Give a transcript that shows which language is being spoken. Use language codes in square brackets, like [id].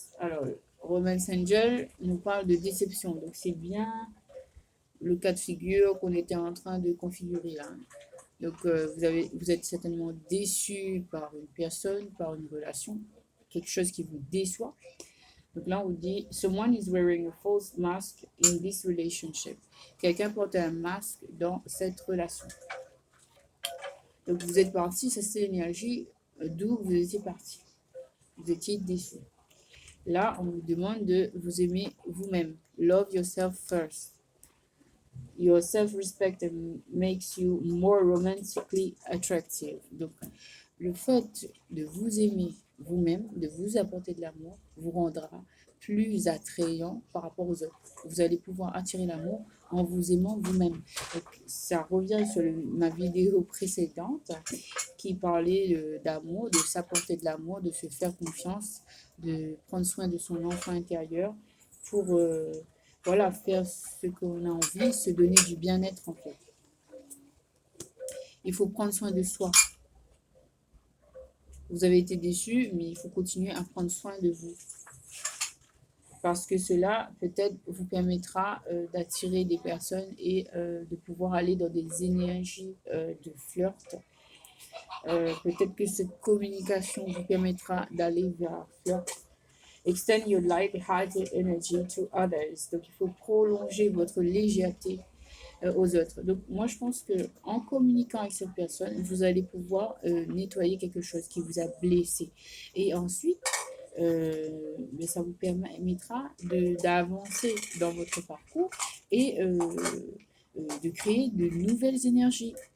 [fr] Alors, Romance Angel nous parle de déception. Donc, c'est bien le cas de figure qu'on était en train de configurer là. Donc, vous êtes certainement déçu par une personne, par une relation, quelque chose qui vous déçoit. Donc là, on vous dit, [en] someone is wearing a false mask in this relationship. [fr] Quelqu'un porte un masque dans cette relation. Donc, vous êtes parti, ça c'est l'énergie d'où vous étiez parti. Vous étiez déçu. Là, on vous demande de vous aimer vous-même. [en] Love yourself first. Your self-respect makes you more romantically attractive. [fr] Donc, le fait de vous aimer vous-même, de vous apporter de l'amour, vous rendra plus attrayant par rapport aux autres. Vous allez pouvoir attirer l'amour en vous aimant vous-même. Ça revient sur ma vidéo précédente qui parlait d'amour, de s'apporter de l'amour, de se faire confiance, de prendre soin de son enfant intérieur pour voilà, faire ce qu'on a envie, se donner du bien-être en fait. Il faut prendre soin de soi. Vous avez été déçu, mais il faut continuer à prendre soin de vous. Parce que cela, peut-être, vous permettra d'attirer des personnes et de pouvoir aller dans des énergies de flirt. Peut-être que cette communication vous permettra d'aller vers un flirt. [en] Extend your light-hearted energy to others. [fr] Donc, il faut prolonger votre légèreté aux autres. Donc, moi, je pense qu'en communiquant avec cette personne, vous allez pouvoir nettoyer quelque chose qui vous a blessé. Et ensuite, mais ça vous permettra d'avancer dans votre parcours et de créer de nouvelles énergies.